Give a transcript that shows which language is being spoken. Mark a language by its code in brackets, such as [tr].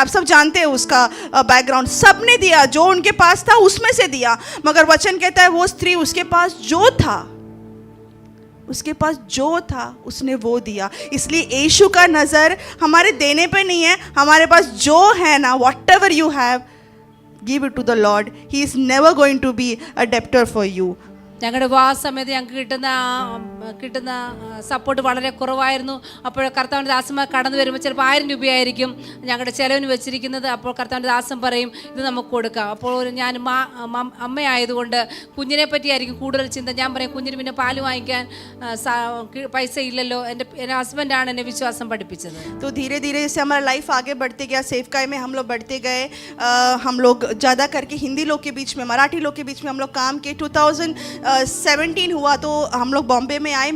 [hi] आप सब जानते हैं उसका बैकग्राउंड. सबने दिया, जो उनके पास था उसमें से दिया. मगर वचन कहता है वो स्त्री, उसके पास जो था उसने वो दिया. इसलिए यीशु का नज़र हमारे देने पे नहीं है, हमारे पास जो है ना, [en] Whatever you have, give it to the Lord. He is never going to be a debtor for you. [ml] ഞങ്ങളുടെ വിവാഹ സമയത്ത് ഞങ്ങൾക്ക് കിട്ടുന്ന സപ്പോർട്ട് വളരെ കുറവായിരുന്നു. അപ്പോൾ കർത്താവിൻ്റെ ദാസന്മാർ കടന്നു വരുമ്പോൾ ചിലപ്പോൾ 1000 രൂപയായിരിക്കും ഞങ്ങളുടെ ചിലവിന് വെച്ചിരിക്കുന്നത്. അപ്പോൾ കർത്താവിൻ്റെ ദാസൻ പറയും ഇത് നമുക്ക് കൊടുക്കാം. അപ്പോൾ ഞാൻ അമ്മയായതുകൊണ്ട് കുഞ്ഞിനെ പറ്റിയായിരിക്കും കൂടുതൽ ചിന്ത. ഞാൻ പറയും കുഞ്ഞിന് പിന്നെ പാല് വാങ്ങിക്കാൻ പൈസ ഇല്ലല്ലോ. എൻ്റെ ഹസ്ബൻഡാണ് എന്നെ വിശ്വാസം പഠിപ്പിച്ചത്. [hi] तो धीरे धीरे जैसे हमारा लाइफ आगे बढ़ते गया, सेवकाई में हम लोग बढ़ते गए. हम लोग ज़्यादा करके हिंदी लोग के बीच में, मराठी लोग के बीच में हम लोग काम किए. 2017 हुआ तो हम लोग बॉम्बे में आए.